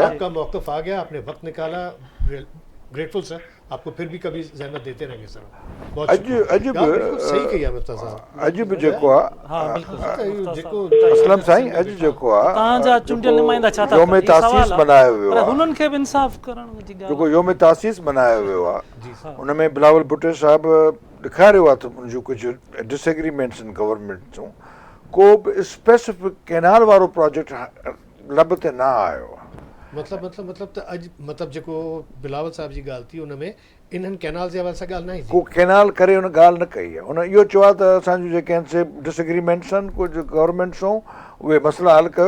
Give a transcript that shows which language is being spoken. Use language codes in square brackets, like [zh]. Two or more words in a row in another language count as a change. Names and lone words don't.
[ur] آپ کا موقف آ گیا، آپ نے وقت نکالا، گریٹفل سر، آپ کو پھر بھی کبھی زحمت دیتے رہیں گے سر۔ صحیح کہا مفتاح صاحب، [sd] عجیب جیکو اسلم سائیں، عجیب جیکو یوم تاسیس منائے ہوئے انہن کے بھی انصاف کرن جی [ur] جو یوم تاسیس منائے ہوئے ہوا، ان میں [sd] بلاول بھٹو صاحب ॾेखारियो आहे त मुंहिंजो कुझु डिसएग्रीमेंट्स इन गवर्नमेंट जूं, को बि स्पेसिफिक कैनाल वारो प्रोजेक्ट लब ते न आयो आहे। मतलब त अॼु मतलब जेको बिलावल साहब जी ॻाल्हि थी उन में इन्हनि कैनाल जे हवाले सां ॻाल्हि न आहे को कैनाल करे हुन ॻाल्हि न कई आहे. हुन इहो चयो आहे त असांजूं जेके आहिनि डिसएग्रीमेंट्स आहिनि कुझु गवर्नमेंट सां, उहे मसइला हल कयो.